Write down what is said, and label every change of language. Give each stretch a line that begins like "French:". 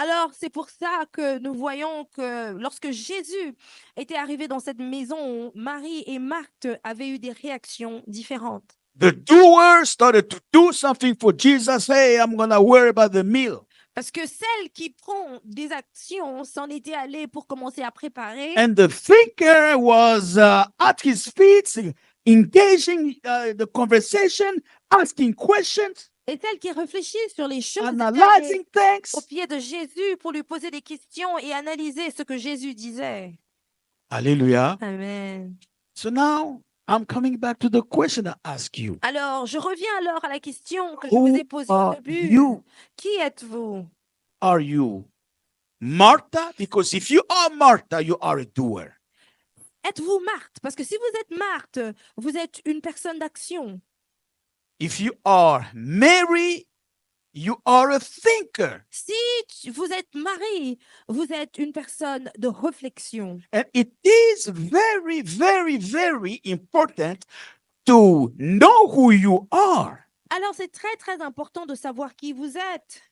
French: Alors, c'est pour ça que nous voyons que lorsque Jésus était arrivé dans cette maison, Marie et Marthe avaient eu des réactions différentes.
English: The doer started to do something for Jesus. Hey, I'm going to worry about the meal.
French: Parce que celle qui prend des actions s'en était allée pour commencer à préparer.
English: And the thinker was at his feet, engaging the conversation, asking questions,
French: Et celle qui réfléchit sur les choses était allée
English: analyzing
French: aux
English: things.
French: pieds de Jésus pour lui poser des questions et analyser ce que Jésus disait. Hallelujah. Amen.
English: So now I'm coming back to the question I asked you.
French: Alors, je reviens alors à la question que je vous
English: Who
French: ai posée au
English: are
French: début.
English: you?
French: Qui êtes-vous?
English: Are you Martha? Because if you are Martha, you are a doer.
French: Êtes-vous Marthe? Parce que si vous êtes Marthe, vous êtes une personne d'action.
English: If you are Mary, you are a thinker.
French: Si vous êtes Marie, vous êtes une personne de réflexion.
English: And it is very, very, very important to know who you are.
French: Alors, c'est très, très important de savoir qui vous êtes.